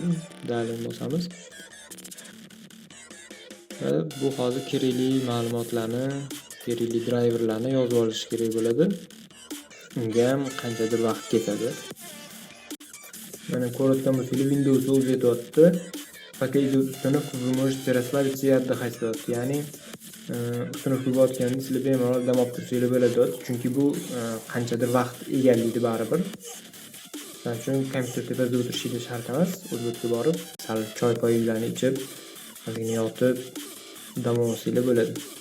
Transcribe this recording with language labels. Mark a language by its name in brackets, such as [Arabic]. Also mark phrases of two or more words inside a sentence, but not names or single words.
[Uzbek] Dalya bosamiz. Va bu hozir kerakli ma'lumotlarni, kerakli driverlarni yozib olish kerak bo'ladi. Unga ham qanchadir vaqt ketadi. Mana ko'rayotgan bo'lsangiz, Windows o'zi aytayapti. [Russian] Пока идет установка, вы можете расслабиться и отдыхать. [Uzbek] Ya'ni ustunovka bo'layotganda sizlar bemalol dam olib tursanglar bo'ladi. Chunki bu qanchadir vaqt egallaydi baribir. Shuning uchun kompyuter tepasida o'tirishingiz shart emas. O'zbekka borib, sal choy poyinglarni ichib, ozgina yotib, dam olsanglar bo'ladi.